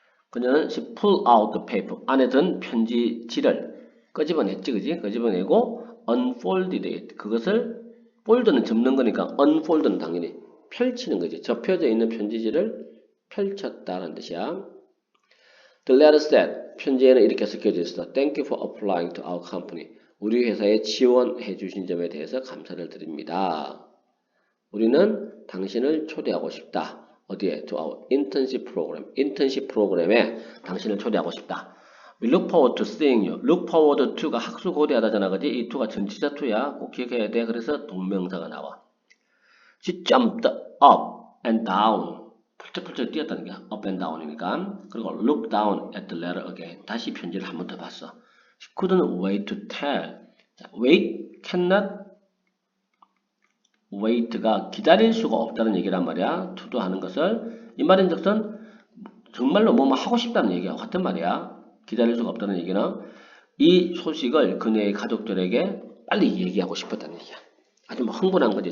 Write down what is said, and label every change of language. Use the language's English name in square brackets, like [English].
[Korean] 그녀는 [English] she pulled out the paper. [Korean] 안에 든 편지지를 끄집어냈지, 그지? 끄집어내고 [English] unfolded it. [Korean] 그것을 fold는 접는 거니까 unfold는 당연히 펼치는 거지. 접혀져 있는 편지지를 펼쳤다는 뜻이야. [English] The letter said, [Korean] 편지에는 이렇게 적혀져 있어. [English] Thank you for applying to our company. [Korean] 우리 회사에 지원해 주신 점에 대해서 감사를 드립니다. 우리는 당신을 초대하고 싶다. 어디에? [English] To our internship program. [Korean] internship 프로그램에 당신을 초대하고 싶다. [English] We look forward to seeing you. look forward to [Korean] 가 학수고대하다잖아, 그지? 이 to가 전치사 to야. 꼭 기억해야 돼. 그래서 동명사가 나와. [English] She jumped up and down. [Korean] 펄쩍펄쩍 뛰었다는 게 up and down이니까. 그리고 [English] look down at the letter again. [Korean] 다시 편지를 한 번 더 봤어. [English] She couldn't wait to tell. 자, wait, cannot [Korean] wait가 기다릴 수가 없다는 얘기란 말이야. to도 하는 것을. 이 말인즉슨 정말로 뭐 하고 싶다는 얘기와 같은 말이야. 기다릴 수가 없다는 얘기는 이 소식을 그녀의 가족들에게 빨리 얘기하고 싶었다는 얘기야. 아주 막 흥분한 거지.